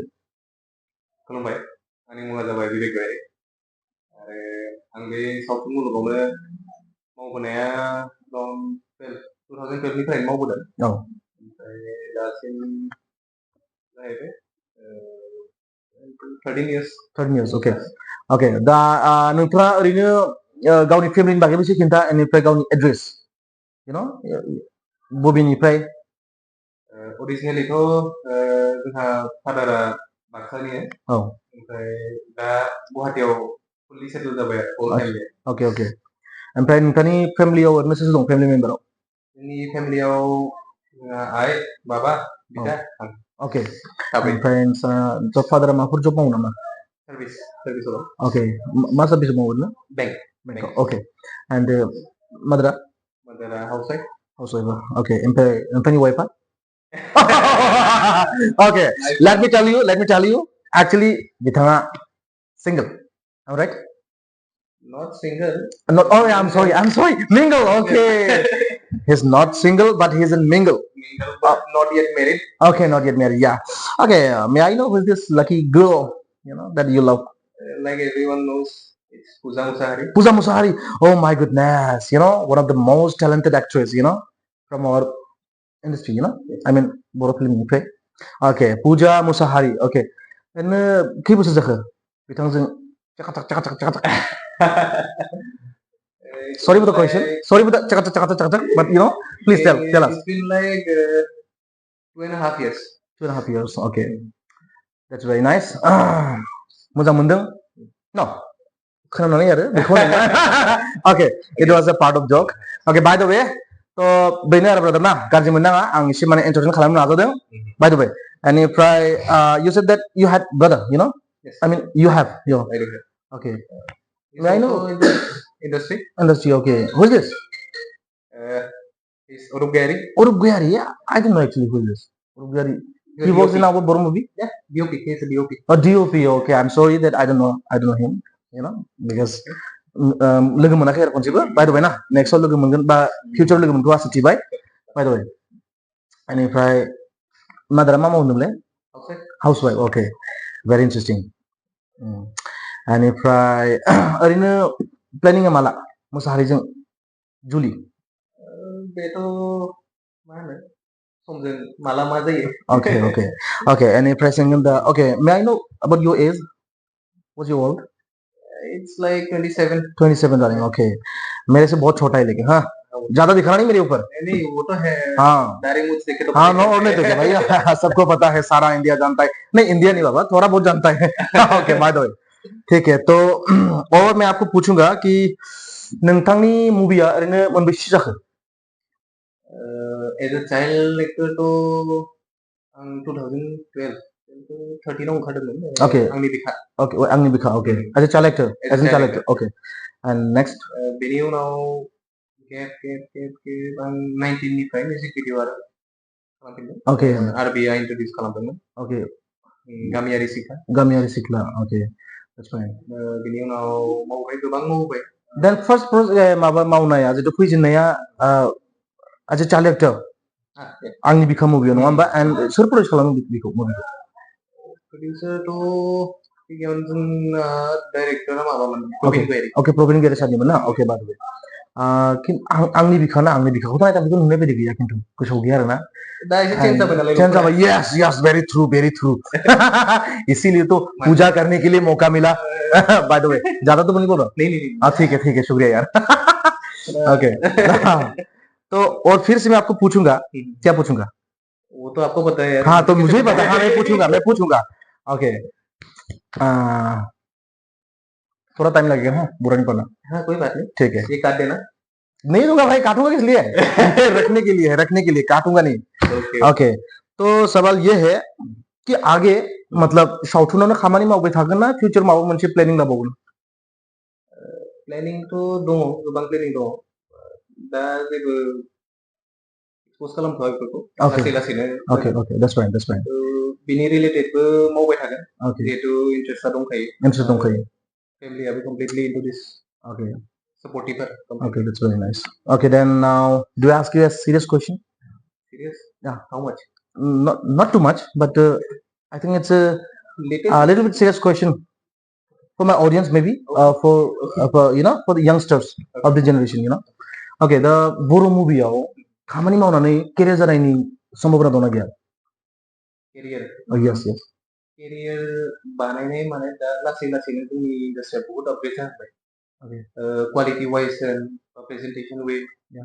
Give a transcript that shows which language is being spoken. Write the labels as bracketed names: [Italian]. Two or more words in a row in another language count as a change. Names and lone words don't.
[Bodo] खुलुमबाय आंनि मुङा जाबाय बिबेक आरो आं बे सावथुन मुलुगावनो मावबोनाया 2012 निफ्रायनो मावबोदों ओमफ्राय दासिम जाहैबाय 13 years ओके ओके दा नोंथाङा ओरैनो गावनि फेमिलिनि बागैबो एसे खिन्था बेनिफ्राय गावनि एड्रेस बबेनिफ्राय अरिजिनेलिथ' जोंहा फादारा बाक्सानि ओमफ्राय दा गुवाहाटियाव फुललि सेटल जाबाय आरो ओके ओके ओमफ्राय नोंथांनि फेमिलियाव ओरैनो सोर दं फेमिलि मेम्बाराव जोंनि फेमिलियाव आइ बाबा बिदा आं ओके ओमफ्राय नोंसा फादारा माबाफोर जब मावो नामा सार्भिसाव ओके मा सार्भिस मावो ओरैनो बेंक ओके एन्ड मादारा हाउसवाइफ ओके ओमफ्राय नोंथांनि वाइफआ [English] okay let me tell you actually bitanga single all right not single not oh I'm sorry mingle okay he's not single but he's in mingle but not yet married okay not yet married yeah okay may I know who is this lucky girl that you love like everyone knows it's Pooja Musahari oh my goodness one of the most talented actress from our industry I mean Boro film industry okay Pooja Musahari okay and [Bodo] खै बोसोर जाखो बिथांजों चकाचक [English] sorry for the question sorry for the चकाचक but please tell us it's been like 2.5 years 2.5 years okay that's very nice [Bodo] मोजां मोनदों [English] no [Bodo] खोनानानै आरो बेखौ [English] okay it was a part of joke okay by the way [Bodo] तो बेनो आरो ब्रादार ना गाज्रि मोननाङा आं एसे माने इन्ट्रडक्शन खालामनो नाजादों [English] by the way एनिफ्राय you said that you had brother yes I mean you have I do have okay may I know industry okay who is this is Urugari yeah I don't know actually who is this Urugari he works in our Boro movie yeah DOP he is a DOP DOP okay I'm sorry that I don't know him because [Bodo] लोगो मोनाखै आरो खनसेबो [English] by the way [Bodo] ना नेक्स्टआव लोगो मोनगोन बा फिउचाराव लोगो मोनगोन आसा थिबाय [English] by the way [Bodo] बेनिफ्राय मादारा मा मावो होनदोंमोनलाय [English] housewife okay very interesting [Bodo] बेनिफ्राय ओरैनो प्लेनिंआ माला मोसाहारिजों जुलि बेथ' मा होनो समजों माला मा जायो [English] okay [Bodo] बेनिफ्राय सोंगोन दा [English] okay may I know about your age what's your old it's like 27 running okay [Hindi] मेरे से बहुत छोटा है लेकिन हाँ ज्यादा दिखना नहीं मेरे ऊपर नहीं वो तो है हाँ दाढ़ी मूंछ देखे तो हाँ नो और नहीं देखे भाई सबको पता है सारा इंडिया जानता है नहीं इंडिया नहीं बाबा थोड़ा बहुत जानता है [English] okay by the way [Hindi] ठीक है तो और मैं आपको पूछूंगा कि [Bodo] नोंथांनि मुभिया ओरैनो मोनबेसे जाखो [English] as a child actor [Bodo] तो आं 2012 13 ओंखारदोंमोन ओके आंनि बिखा [English] okay as a child actor okay and next [Bodo] बेनि उनाव गेप आं 19 निफ्राय [English] music video [Bodo] आरो खालामफिनदों ओके आरबिआ इन्ट्रडिउस खालामदोंमोन ओके गामियारि सिख्ला [English] okay that's fine [Bodo] बेनि उनाव गोबां मावबाय [English] then first [Bodo] माबा मावनाया जितु फैजेननाया [English] as a child actor [Bodo] आंनि बिखा मुभियाव नङा होमबा एन्ड सोर प्रडिउस खालामो बेखौ मुभिखौ प्रडिउसारथ' जोंना डाइरेक्टरा माबामोन ओके प्रबिन गेरे सारनिमोन ना ओके [English] by the way [Bodo] आंनि बिखौथ' नायदा बेखौ नुनाय बायदि गैया खिन्थु गोसोआव गैया आरोना दा एसे चेंज जाबाय नालाय [English] yes very true [Hindi] इसीलिए तो पूजा करने के लिए मौका मिला [English] by the way [Hindi] ज्यादा तो नहीं बोल रहा नहीं ठीक है शुक्रिया यार ओके तो और फिर से मैं आपको पूछूंगा क्या पूछूंगा वो तो आपको पता है यार हाँ तो मुझे पता है मैं पूछूंगा ओके थोड़ा टाइम लगेगा हाँ बुरा नहीं पड़ना हाँ कोई बात नहीं ठीक है ये काट देना नहीं दूंगा भाई काटूंगा किस लिए रखने के लिए काटूंगा नहीं ओके तो सवाल ये है कि आगे मतलब [Bodo] सावथुनावनो खामानि मावबाय थागोन ना फिउचार माबा मोनसे प्लेनिं लाबावगोन? प्लेनिंथ' दङ, गोबां प्लेनिं दङ। दा जेबो एक्सप'ज खालामथ'वा बेफोरखौ लासै लासैनो [English] Okay, that's fine, that's fine. [Bodo] बिनि रिलेटेडबो मावबाय थागोन Okay, जिहेथु इन्ट्रेस्टआ दंखायो। interest दंखायो. फेमिलियाबो कमप्लिटलि [English] into this [Bodo] Okay, supportive आरो [English] okay, completely. that's very nice. Okay, then now, do I ask you a serious question? Serious? Yeah. How much? Not too much, but I think it's a Little. little bit serious question for my audience, maybe for you know, for the youngsters of the generation, you know. Okay, the [Bodo] बर' मुभियाव खामानि मावनानै केरियार जानायनि सम्भावना दंना गैया? केरियार [English] Yes, yes. [Bodo] केरियार बानायनाय माने दा लासै लासैनो जोंनि इन्डास्ट्रिया बहुत आपग्रेड जाबाय। Okay, [English] quality wise presentation way Yeah.